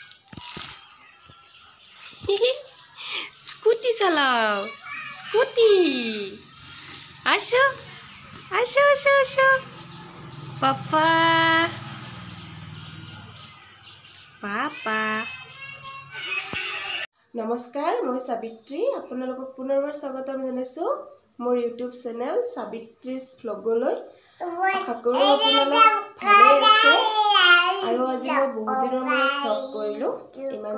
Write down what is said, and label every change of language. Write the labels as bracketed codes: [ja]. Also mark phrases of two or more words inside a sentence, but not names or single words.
[hi] Scooty chalao. [as] Scooty. Asho. Asho, asho, asho. Papa. Papa. নমস্কাৰ মই সাবিত্ৰী আপোনালোকক পুনৰবাৰ স্বাগতম জনাইছো মোৰ ইউটিউব চেনেল সাবিত্ৰীজ ব্লগলৈ আশা কৰোঁ আপোনালোক ভালে আছে আৰু আজি মই বহুত দিনৰ মূৰত ব্লগ কৰিলো ইমান